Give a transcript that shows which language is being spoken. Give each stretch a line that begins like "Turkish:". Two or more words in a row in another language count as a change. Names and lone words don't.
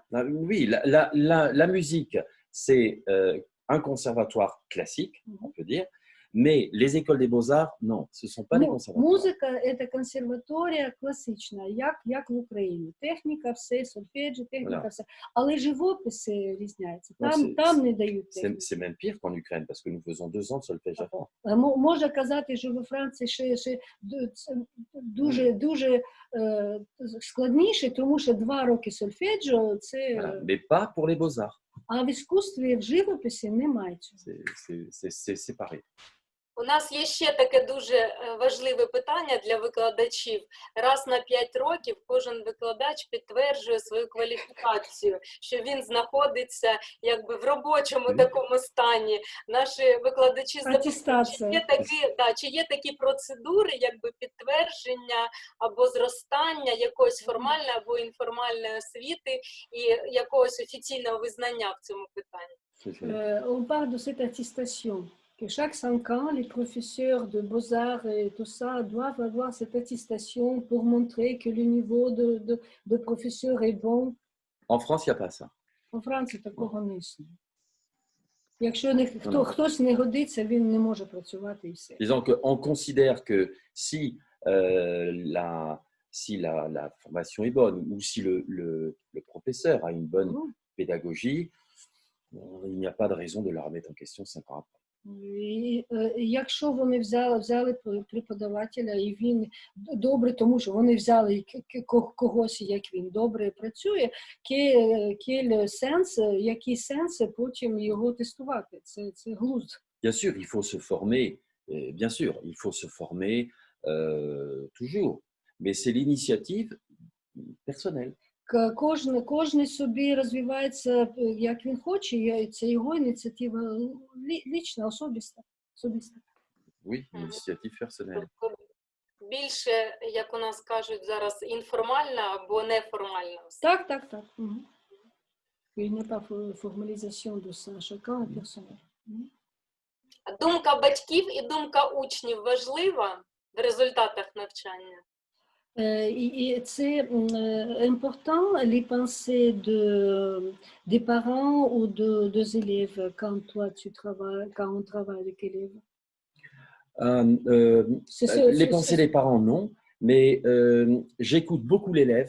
French: Oui, la musique, c'est un conservatoire classique, on peut dire, mais les écoles des beaux-arts, non, ce ne sont pas des conservatoires.
Ukrainian: Музика – це консерваторія класична, як в Україні. Техніка, все, сольфеджі, техніка, все. Але живописи різняються. Там не дають техніки.
French: C'est même pire qu'en Ukraine, parce que nous faisons 2 ans de solfège avant.
Ukrainian: Можна казати, що во Франції ще дуже складніше, тому що 2 роки сольфеджіо – це...
French: Mais pas pour les beaux-arts.
Ukrainian: А в іскусстві, в живописі немає цього.
French: C'est séparé.
Ukrainian: У нас є ще таке дуже важливе питання для викладачів. Раз на 5 років кожен викладач підтверджує свою кваліфікацію, що він знаходиться якби в робочому такому стані. Наші викладачі запитують, чи є такі процедури, якби підтвердження або зростання якоїсь формальної або інформальної освіти і якогось офіційного визнання в цьому питанні.
French: On parle de cette attestation. Que chaque 5 ans, les professeurs de beaux-arts et tout ça doivent avoir cette attestation pour montrer que le niveau de professeur est bon. En France, il n'y a pas ça. En France,
Ukrainian: такого не існує. Якщо хтось не годиться, він не може працювати і все.
French: Disons qu'on considère que si la formation est bonne ou si le professeur a une bonne pédagogie, il n'y a pas de raison de la remettre en question 5 ans après.
Ukrainian: І, якщо вони взяли преподавателя, і він добре, тому що вони взяли когось, як він добре працює, який сенс потім його тестувати? Це глузд.
French: Bien sûr, il faut se former, bien sûr, il faut se former toujours, mais c'est l'initiative personnelle.
Ukrainian: Кожен собі розвивається, як він хоче, це його ініціатива лічна, особиста.
French: Oui, une initiative personnelle.
Ukrainian: Тобто більше, як у нас кажуть зараз, інформальна або неформальна. Так, так, так.
French: Il n'y a pas formalisation de ça, chacun est personnel.
Ukrainian: Думка батьків і думка учнів важлива в результатах навчання?
French: Et c'est important les pensées des parents ou des élèves quand on travaille avec élèves. Les pensées des parents, non, mais j'écoute beaucoup l'élève.